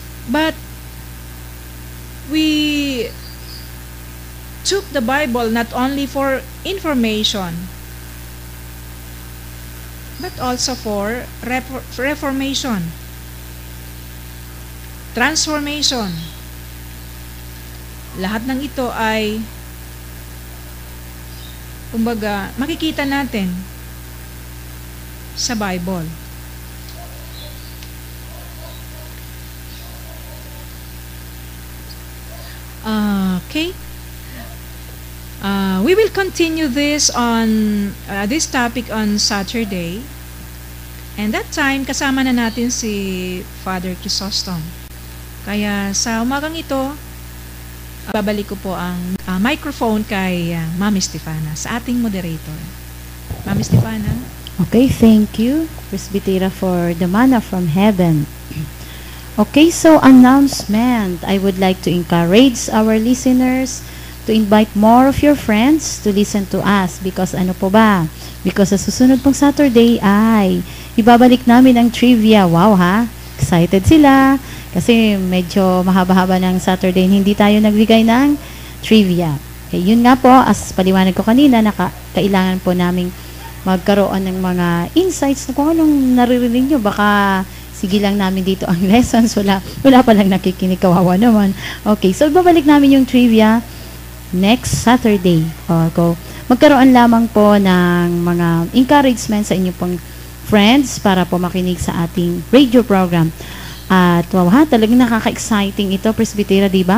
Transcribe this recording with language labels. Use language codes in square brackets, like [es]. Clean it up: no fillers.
[en] But we took the Bible not only for information, but also for reformation, transformation. [tl] Lahat ng ito ay, kumbaga, makikita natin sa Bible. Okay. [en] We will continue this this topic on Saturday. And that time, [tl] kasama na natin si Father Chrysostom. Kaya sa umagang ito, babalik ko po ang microphone kay Ma'am Stefana, sa ating moderator. Ma'am Stefana. [en] Okay, thank you, Presbytera, for the manna from heaven. Okay, so announcement. I would like to encourage our listeners to invite more of your friends to listen to us because [tl] ano po ba? Because sa susunod pong Saturday ay ibabalik namin ang trivia. Wow ha? Excited sila kasi medyo mahaba-haba ng Saturday hindi tayo nagbigay ng trivia. Okay, yun nga po, as paliwanag ko kanina, kailangan po naming magkaroon ng mga insights na kung anong naririnig nyo. Baka sige lang namin dito ang lessons. Wala pa lang nakikinig, kawawa naman. Okay, so babalik namin yung trivia [en] next Saturday. [tl] Magkaroon lamang po ng mga encouragement sa inyong pong friends para po makinig sa ating radio program. At wow ha, talagang nakaka-exciting ito, Presbytera, diba?